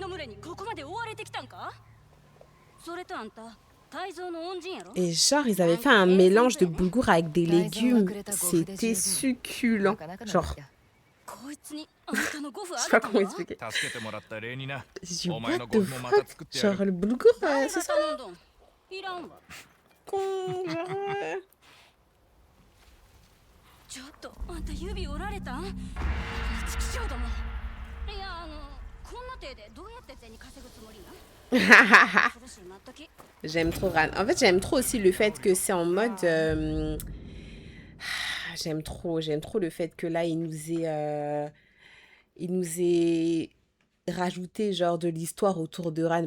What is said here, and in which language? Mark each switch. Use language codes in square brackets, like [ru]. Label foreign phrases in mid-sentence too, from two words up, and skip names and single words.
[fr] Et genre, ils avaient fait un mélange de boulgour avec des légumes. C'était succulent. Genre... Je sais pas comment expliquer. J'ai dit, [en] what the fuck? [fr] Genre, le boulgour, c'est ça? Con, genre... [ja] ちょっとあんた指折られたん？チキショウども。いや [fr] J'aime trop Ran. En fait, j'aime trop aussi le fait que c'est en mode... J'aime trop le fait que là, il nous ait rajouté genre de l'histoire autour de Ran.